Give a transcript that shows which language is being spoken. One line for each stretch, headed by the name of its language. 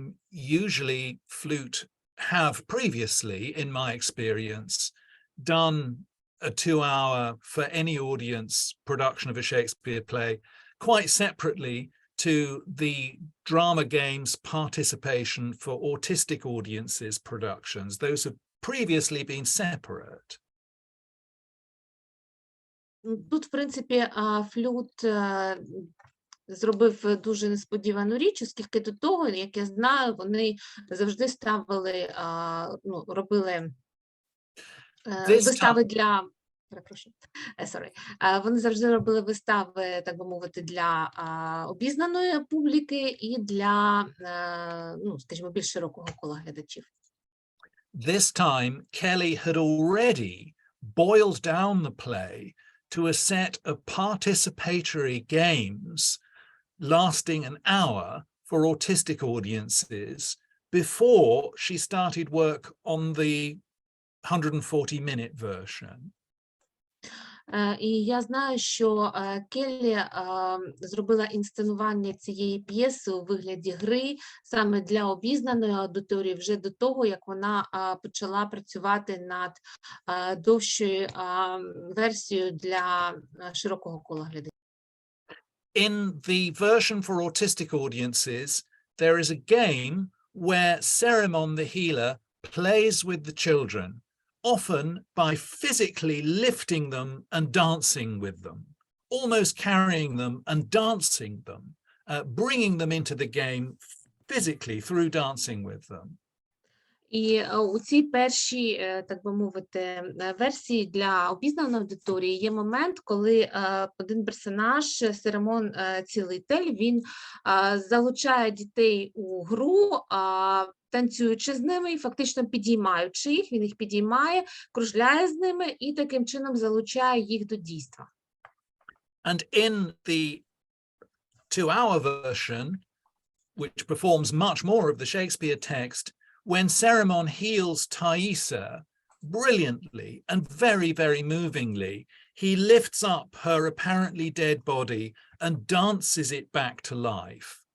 English: Usually Flute have previously, in my experience, done a 2-hour for any audience production of a Shakespeare play quite separately to the drama games participation for autistic audiences productions. Those have previously been separate.
Ukrainian: Тут, в принципі, Flute зробив дуже несподівану річ, оскільки до того, як я знаю, вони завжди ставили, робили вистави для... Перепрошую, вони завжди робили вистави, так би мовити, для обізнаної публіки і для, скажімо, більш широкого кола глядачів.
English: This time, Kelly had already boiled down the play to a set of participatory games lasting an hour for autistic audiences before she started work on the 140-minute version.
Ukrainian: І я знаю, що Келлі зробила інсценування цієї п'єси у вигляді гри саме для обізнаної аудиторії вже до того, як вона почала працювати над довшою версією для широкого кола глядачів.
English: In the version for autistic audiences, there is a game where Cerimon the healer plays with the children, often by physically lifting them and dancing with them, almost carrying them and dancing them, bringing them into the game physically through dancing with them.
Ukrainian: І у цій першій, так би мовити, версії для обізнаної аудиторії є момент, коли один персонаж, Серемон Цілитель, він залучає дітей у гру, танцюючи з ними і фактично підіймаючи їх, він їх підіймає, кружляє з ними і таким чином залучає їх до дійства.
English: And in the 2-hour version, which performs much more of the Shakespeare text, when Cerimon heals Thaisa brilliantly and very, very movingly, he lifts up her apparently dead body and dances it back to life,